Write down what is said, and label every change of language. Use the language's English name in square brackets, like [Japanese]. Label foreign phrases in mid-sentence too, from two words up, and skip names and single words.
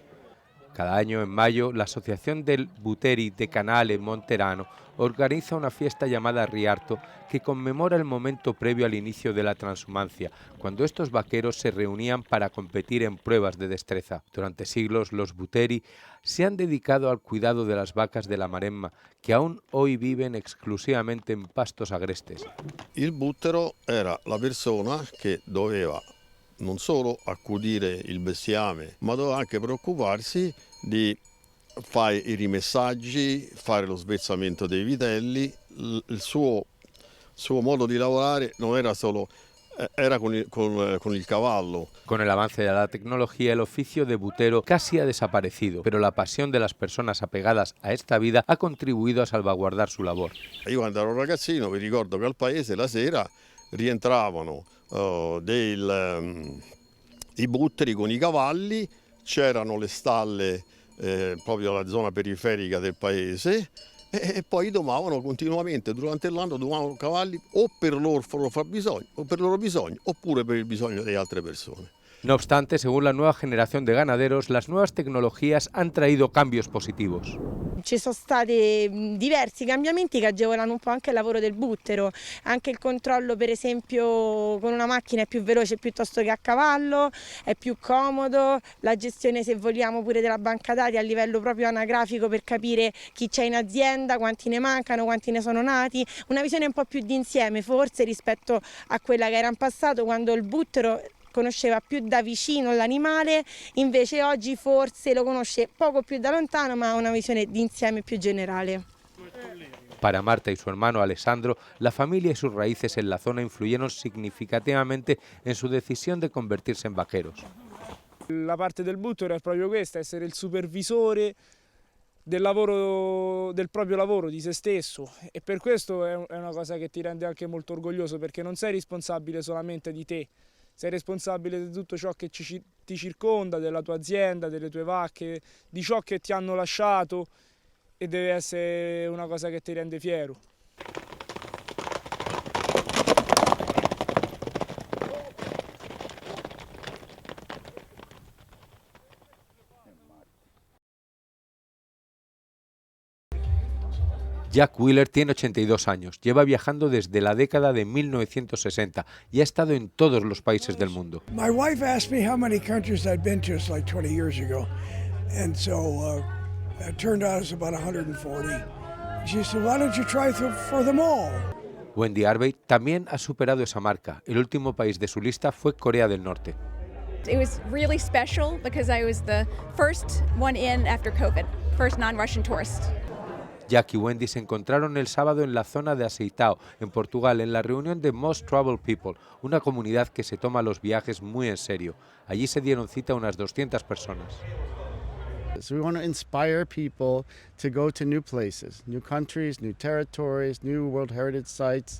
[Spanish] Cada año, en mayo, la Asociación del Buteri de Canale Monterano organiza una fiesta llamada Riarto que conmemora el momento previo al inicio de la transhumancia, cuando estos vaqueros se reunían para competir en pruebas de destreza. Durante siglos, los Buteri se han dedicado al cuidado de las vacas de la Maremma, que aún hoy viven exclusivamente en pastos agrestes. [Italian] Il buttero era la persona che doveva non solo accudire il bestiame, ma doveva anche preoccuparsi di fare i rimessaggi, fare lo svezzamento dei vitelli. Il suo modo di lavorare non era solo era con il cavallo. [Spanish] Con el avance de la tecnología, el oficio de butero casi ha desaparecido, pero la pasión de las personas apegadas a esta vida ha contribuido a salvaguardar su labor. [Italian] Io quando ero ragazzino vi ricordo che al paese la sera rientravano i butteri con i cavalli, c'erano le stalle proprio alla zona periferica del paese e poi domavano continuamente durante l'anno, domavano cavalli o per il loro fabbisogno o per il loro bisogno oppure per il bisogno di altre persone. [Spanish] No obstante, según la nueva generación de ganaderos, las nuevas tecnologías han traído cambios positivos. [Italian] Ci sono stati diversi cambiamenti che agevolano un po' anche il lavoro del buttero, anche il controllo per esempio con una macchina è più veloce piuttosto che a cavallo, è più comodo, la gestione se vogliamo pure della banca dati a livello proprio anagrafico per capire chi c'è in azienda, quanti ne mancano, quanti ne sono nati, una visione un po' più d'insieme forse rispetto a quella che era in passato quando il buttero conosceva più da vicino l'animale, invece oggi forse lo conosce poco più da lontano, ma ha una visione d'insieme più generale. [Spanish] Para Marta y su hermano Alessandro, la familia y sus raíces en la zona influyeron significativamente en su decisión de convertirse en vaqueros. [Italian] La parte del buttero è proprio questa, essere il supervisore del lavoro, del proprio lavoro, di se stesso, e per questo è una cosa che ti rende anche molto orgoglioso, perché non sei responsabile solamente di te, sei responsabile di tutto ciò che ti circonda, della tua azienda, delle tue vacche, di ciò che ti hanno lasciato, e deve essere una cosa che ti rende fiero. [Spanish] Jack Wheeler tiene 82 años, lleva viajando desde la década de 1960 y ha estado en todos los países del mundo. [English] My wife asked me how many countries I'd been to, it's like 20 years ago, and so it turned out it's about 140. She said, why don't you try for them all? [Spanish] Wendy Arbey también ha superado esa marca. El último país de su lista fue Corea del Norte. [English] It was really special because I was the first one in after COVID, first non-Russian tourist. [Spanish] Jack y Wendy se encontraron el sábado en la zona de Aceitao, en Portugal, en la reunión de Most Traveled People, una comunidad que se toma los viajes muy en serio. Allí se dieron cita unas 200 personas. [English] So we want to inspire people to go to new places, new countries, new territories, new World Heritage Sites.